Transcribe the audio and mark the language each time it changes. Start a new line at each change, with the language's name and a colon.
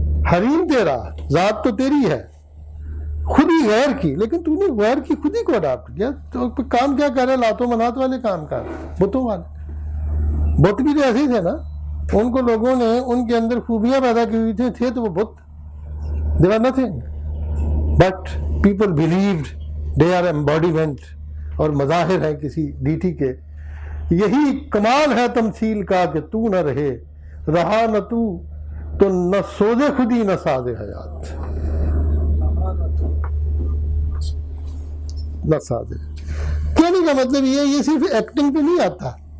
Urdu: حریم تیرا، ذات تو تیری ہے، خودی غیر کی، لیکن تو نے غیر کی خودی کو اڈاپٹ کیا. تو کام کیا کر رہے؟ لات و منات والے کام کر رہے، بتوں والے. بت بھی تو ایسے ہی تھے نا، ان کو لوگوں نے ان کے اندر خوبیاں پیدا کی ہوئی تھے تو وہ بت.
English: They were nothing but people believed they are embodiment،
Urdu: اور مظاہر ہیں کسی ڈیٹی کے. یہی کمال ہے تمثیل کا کہ تو نہ رہے، رہا نہ تو نہ سوز خودی نہ ساز حیات. نہ ساز کہنے کا مطلب یہ صرف ایکٹنگ پہ نہیں آتا.